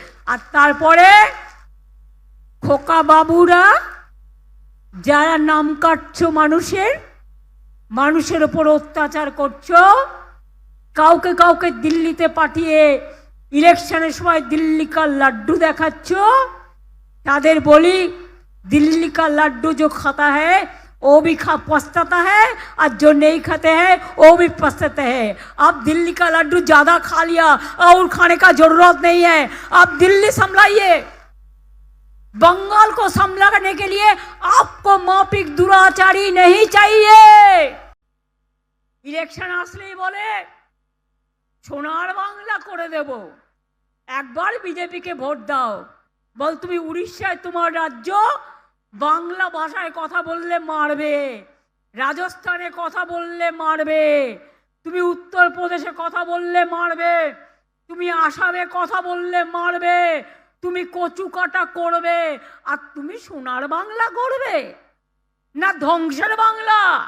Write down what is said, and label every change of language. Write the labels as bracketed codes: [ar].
[bn] আর তারপরে খোকা বাবুরা যারা নাম কাটছো মানুষের ওপর অত্যাচার করছো, কাউকে কাউকে দিল্লিতে পাঠিয়ে ইলেকশনের সময় দিল্লি কা লাড্ডু দেখাচ্ছ, তাদের বলি [hi] दिल्ली का लड्डू जो खाता है वो भी पछताता है और जो नहीं खाते हैं वो भी पछताते हैं। अब दिल्ली का लड्डू ज्यादा खा लिया और खाने का जरूरत नहीं है, आप दिल्ली संभलाइए। बंगाल को संभालने के लिए आपको माफिक दुराचारी नहीं चाहिए। [bn] इलेक्शन আসলেই বলে সোনার বাংলা করে দেব, একবার বিজেপিকে ভোট দাও। বল তুমি উড়িষ্যায় তোমার রাজ্য, বাংলা ভাষায় কথা বললে মারবে, রাজস্থানে কথা বললে মারবে, তুমি উত্তরপ্রদেশে কথা বললে মারবে, তুমি আসামে কথা বললে মারবে, তুমি কচু কাটা করবে, আর তুমি সোনার বাংলা করবে না ধ্বংসের বাংলা?